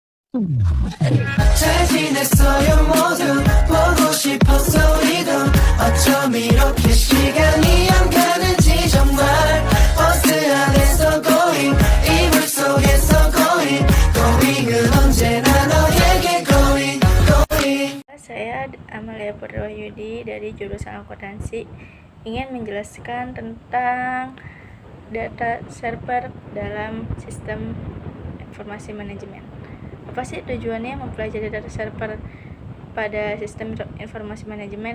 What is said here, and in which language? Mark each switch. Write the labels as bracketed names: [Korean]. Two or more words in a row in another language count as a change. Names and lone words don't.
[Korean] 잘 지냈어요 모두 보고 싶었어 우리도 어쩜 이렇게 시간이 안 가는지 정말 버스 안에서 going 이불 속에서 going은 언제나 너에게 going. [Indonesian] Saya Amalia Purwayudi dari jurusan akuntansi ingin menjelaskan tentang data server dalam sistem informasi manajemen. Apa sih tujuannya mempelajari data server pada sistem informasi manajemen?